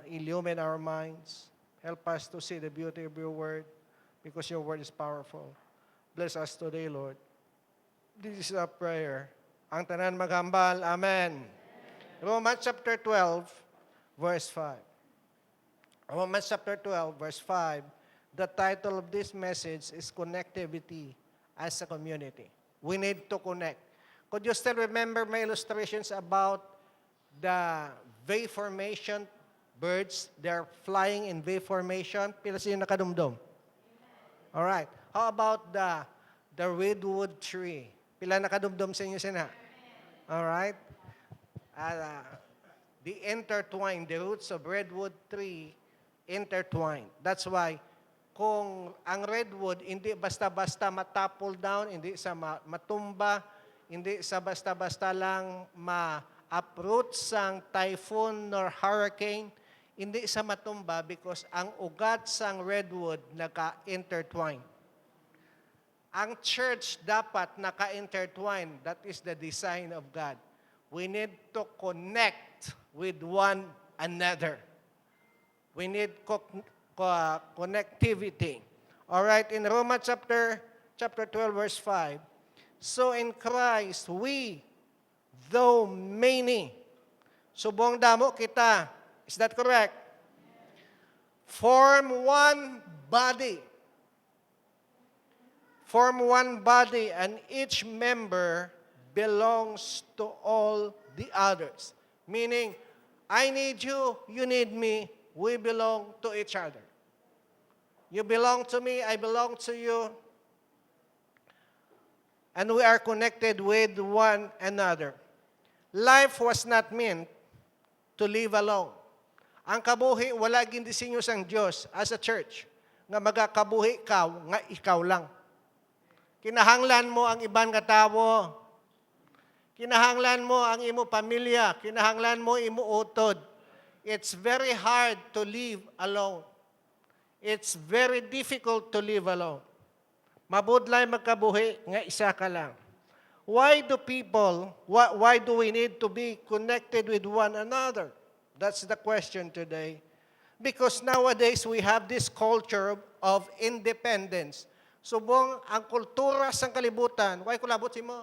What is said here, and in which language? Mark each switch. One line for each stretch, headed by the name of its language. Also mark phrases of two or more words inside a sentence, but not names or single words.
English: Illumine our minds. Help us to see the beauty of your word because your word is powerful. Bless us today, Lord. This is our prayer.
Hiligaynon: Ang tanan maghambal.
English: Amen. Romans chapter 12, verse 5. Romans chapter 12, verse 5. The title of this message is Connectivity as a Community. We need to connect. Could you still remember my illustrations about the V formation birds? They're flying in V formation.
Hiligaynon: Pila siya nakadumdum?
English: All right. How about the redwood tree?
Hiligaynon: Pila nakadumdum sa inyo sina?
English: All right. The intertwined, the roots of redwood tree intertwined. That's why
Hiligaynon: kung ang redwood hindi basta-basta matapple down, hindi sa matumba, hindi sa basta-basta lang ma-uproot sang
English: typhoon nor hurricane,
Hiligaynon: hindi sa matumba because ang ugat sang redwood naka-intertwine. Ang church dapat naka-intertwine.
English: That is the design of God. We need to connect with one another. We need connectivity. All right, in Romans chapter 12, verse 5, so in Christ, we, though many,
Hiligaynon: subong damo kita,
English: is that correct? Form one body. Form one body, and each member belongs to all the others. Meaning, I need you, you need me, we belong to each other. You belong to me, I belong to you, and we are connected with one another. Life was not meant to live alone.
Hiligaynon: Ang kabuhi, wala gindisenyo sang Diyos
English: as a church,
Hiligaynon: nga magakabuhi ka, nga ikaw lang. Kinahanglan mo ang ibang katawo. Kinahanglan mo ang imo pamilya. Kinahanglan mo imo utod.
English: It's very hard to live alone. It's very difficult to live alone.
Hiligaynon: Mabudlay magkabuhi nga isa ka lang.
English: Why do we need to be connected with one another? That's the question today. Because nowadays we have this culture of independence.
Hiligaynon: Subong ang kultura sang kalibutan, why ko labot si mo?